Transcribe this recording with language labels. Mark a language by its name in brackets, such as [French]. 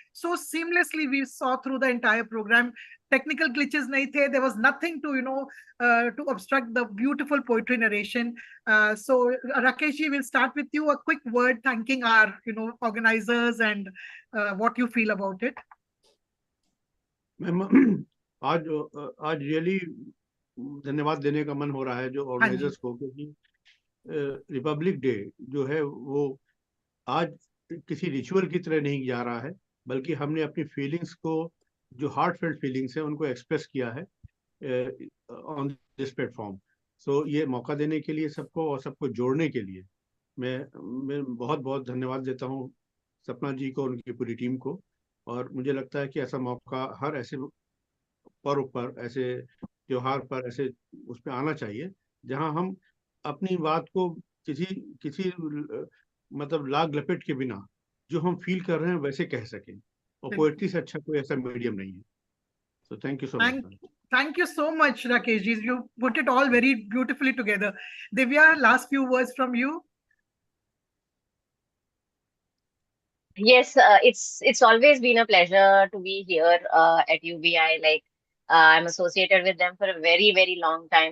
[English] So seamlessly we saw through the entire program. Technical glitches [Hindi] nahi the. [English] There was nothing to to obstruct the beautiful poetry narration. So Rakesh ji, we'll start with you. A quick word thanking our organizers and what you feel about it. [Hindi] Ma'am आज really धन्यवाद देने का मन हो रहा है जो organisers को, क्योंकि रिपब्लिक डे जो है वो आज किसी रिचुअल की तरह नहीं जा रहा है, बल्कि हमने अपनी फीलिंग्स को, जो हार्टफेल्ट फीलिंग्स है, उनको एक्सप्रेस किया है [English] On this platform. [Hindi] सो ये मौका देने के लिए सबको और सबको जोड़ने के लिए मैं बहुत बहुत धन्यवाद देता हूँ सपना जी को, उनकी पूरी टीम को. और मुझे लगता है कि ऐसा मौका हर ऐसे पर्व पर, ऐसे त्योहार पर, ऐसे उस पर आना चाहिए जहां हम अपनी बात को किसी मतलब लाग लपेट के बिना जो हम फील कर रहे हैं वैसे कह सकें. और पोएट्री से अच्छा कोई ऐसा मीडियम नहीं है. [English] So thank you so much. Thank you so much, Rakesh ji. You put it all very beautifully together. Divya, last few words from you. Yes, it's always been a pleasure to be here at UBI. Like I'm associated with them for a very, very long time.